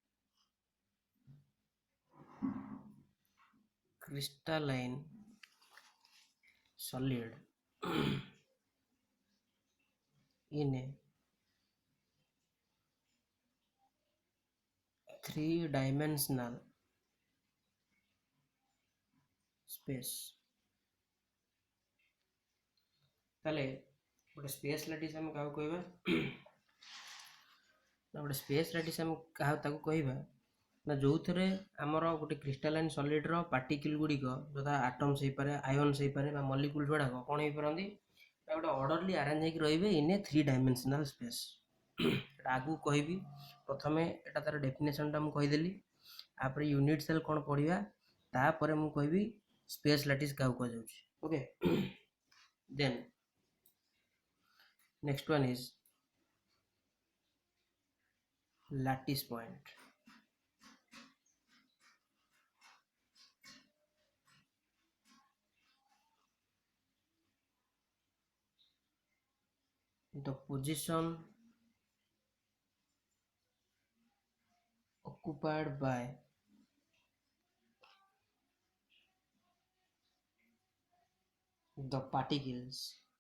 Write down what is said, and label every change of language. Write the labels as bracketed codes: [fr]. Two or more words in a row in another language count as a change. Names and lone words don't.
[en] crystalline solid in a three-dimensional space. [or] ତାହେଲେ ଗୋଟେ [en] space lattice [or] ଆମେ କାହାକୁ କହିବା ନା ଗୋଟେ [en] space lattice [or] ଆମେ କାହାକୁ ତାକୁ କହିବା ନା ଯୋଉଥିରେ ଆମର ଗୋଟେ [en] crystalline solid particle [or] ଗୁଡ଼ିକ ଯଥା ଆଟମ୍ସ ହେଇପାରେ ଆୟନ୍ସ ହେଇପାରେ ବା ମଲିକୁଲ୍ସ ଗୁଡ଼ାକ କ'ଣ ହେଇପାରନ୍ତି ନା ଗୋଟେ [en] orderly arrange [or] ହେଇକି ରହିବେ [en] in a three dimensional space. [or] ଏଟା ଆଗକୁ କହିବି, ପ୍ରଥମେ ଏଟା ତାର ଡେଫିନେସନ୍ଟା ମୁଁ କହିଦେଲି, ତାପରେ [en] unit cell [or] କ'ଣ ପଢ଼ିବା, ତାପରେ ମୁଁ କହିବି [en] space lattice [or] କାହାକୁ କୁହାଯାଉଛି। [en] okay, then next one is lattice point. The position occupied by the particles